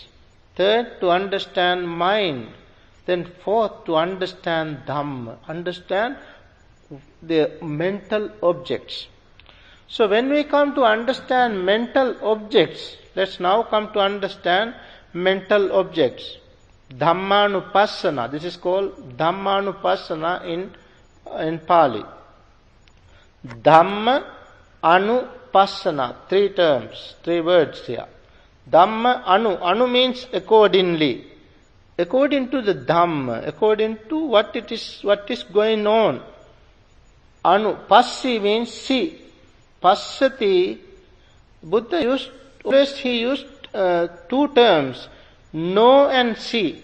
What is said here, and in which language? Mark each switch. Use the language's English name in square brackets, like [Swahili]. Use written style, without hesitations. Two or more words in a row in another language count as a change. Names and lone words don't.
[English] Third, to understand mind. Then fourth, to understand Dhamma, understand the mental objects. So when we come to understand mental objects, let's now come to understand mental objects. Dhammanupassana, this is called Dhammanupassana in Pali. [Pali] Dhamma anupassana, [English] three terms, three words here. [Pali] Dhamma anu [English] means accordingly. According to the Dhamma, according to what is going on. Passi means see. Passati, Buddha used two terms, know and see.